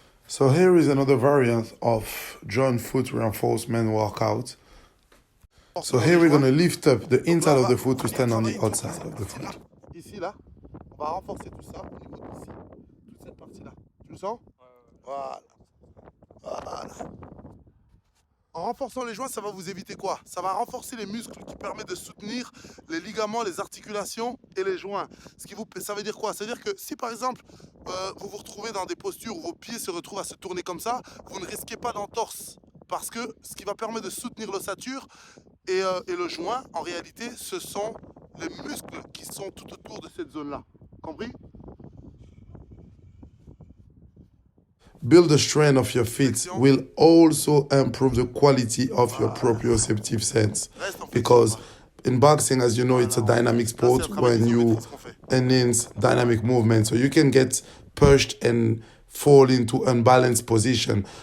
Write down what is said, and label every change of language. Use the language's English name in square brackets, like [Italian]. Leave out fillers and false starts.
[English] So here is another variant of joint foot reinforcement workout. So here we're going to lift up the inside of the foot to stand on the outside of the foot. [French] Ici, là, on va renforcer tout ça au niveau d'ici, toute cette partie-là. Tu le sens? Voilà. Voilà. En renforçant les joints, ça va vous éviter quoi? Ça va renforcer les muscles qui permettent de soutenir les ligaments, les articulations et les joints. Ça veut dire quoi? Ça veut dire que si par exemple, vous vous retrouvez dans des postures où vos pieds se retrouvent à se tourner comme ça, vous ne risquez pas d'entorse. Parce que ce qui va permettre de soutenir l'ossature et le joint, en réalité, ce sont les muscles qui sont tout autour de cette zone-là. Compris? [English] Build the strength of your feet will also improve the quality of your proprioceptive sense. Because in boxing, as you know, it's a dynamic sport when you enhance dynamic movement. So you can get pushed and fall into unbalanced position.